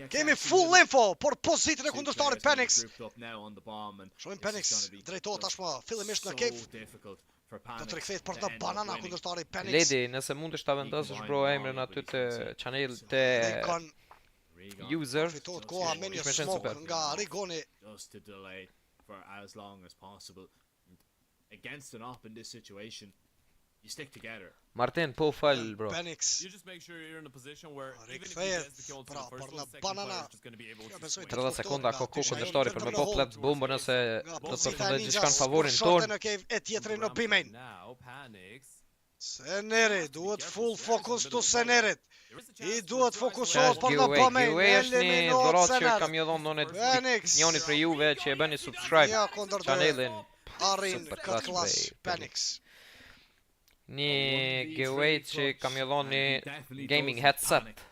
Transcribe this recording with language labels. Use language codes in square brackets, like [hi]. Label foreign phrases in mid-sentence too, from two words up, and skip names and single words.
[sq] Kemi [en] full info [sq] për pozitën e kundërshtarit Panix. Shohim Panix drejtohet tashmë fillimisht në cave. Do të rikthehet për të banana kundërshtari Panix. Lady, nëse mund të vendosësh bro emrin aty te channel te user. Fitohet koha me një smoke nga Rigoni. [en] Just to delay for as long as possible. Against an op in this situation, you stick together. [sq] Martin, po fal bro. Panix. [en] You just make sure you're in a position where even if you get the kill to the first or second player is just going to be able to [sq] 30 sekonda ka kohë kundërshtarit për me bë flat bombën ose do të përfundoj gjithçka në favorin ton. E tjetri në B-main. Seneri, duhet [en] full focus to [sq] Senerit. I duhet fokusohet për në B-main. Eliminohet Sener. Kam ju dhënë njëri për juve që e bëni subscribe channelin. Arrin këtë klas Panix. Një giveaway që kam ju dhoni [en] gaming headset.